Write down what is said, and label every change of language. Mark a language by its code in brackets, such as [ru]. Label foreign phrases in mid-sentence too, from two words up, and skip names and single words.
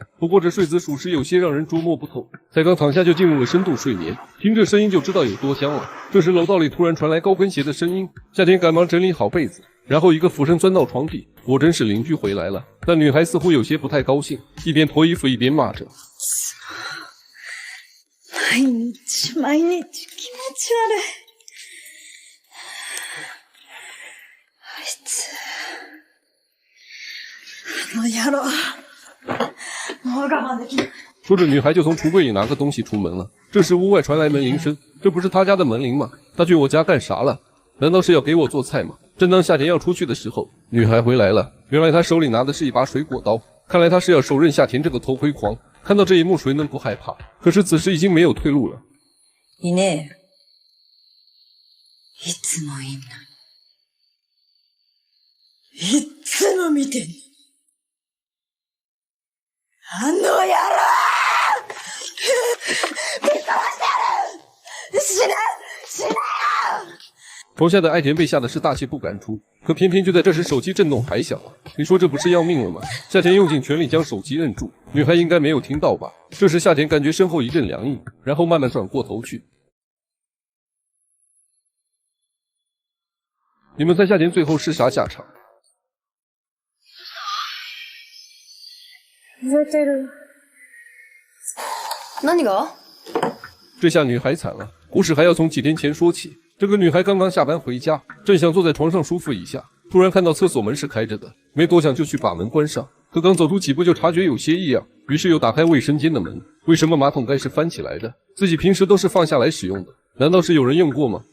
[zh] 不过这睡姿属实有些让人捉摸不透，才刚躺下就进入了深度睡眠，听这声音就知道有多香了。这时楼道里突然传来高跟鞋的声音，夏田赶忙整理好被子，然后一个俯身钻到床底，果真是邻居回来了。但女孩似乎有些不太高兴，一边脱衣服一边骂着： [ja] 毎日気持ち悪い。あいつ、あの野郎，もう我慢できない。 [zh] 说着，女孩就从橱柜里拿个东西出门了。这时屋外传来门铃声，这不是他家的门铃吗？他去我家干啥了？难道是要给我做菜吗？正当夏田要出去的时候，女孩回来了。原来她手里拿的是一把水果刀，看来她是要手刃夏田这个偷窥狂。看到这一幕，谁能不害怕？可是此时已经没有退路了。 [ja] いねえよ。いつもいんのに。いつも見てんの。あの野郎！ぶっ飛ばしてやる！死ね！死ねよ！ [zh] 床下的爱田被吓得是大气不敢出，可偏偏就在这时，手机震动还响了。你说这不是要命了吗？夏田用尽全力将手机摁住，女孩应该没有听到吧？这时夏田感觉身后一阵凉意，然后慢慢转过头去。你们猜夏田最后是啥下场？ [ja] 寝てる。何が？ [zh] 这下女孩惨了，故事还要从几天前说起。这个女孩刚刚下班回家，正想坐在床上舒服一下，突然看到厕所门是开着的，没多想就去把门关上。可刚走出几步就察觉有些异样，于是又打开卫生间的门。为什么马桶盖是翻起来的？自己平时都是放下来使用的，难道是有人用过吗？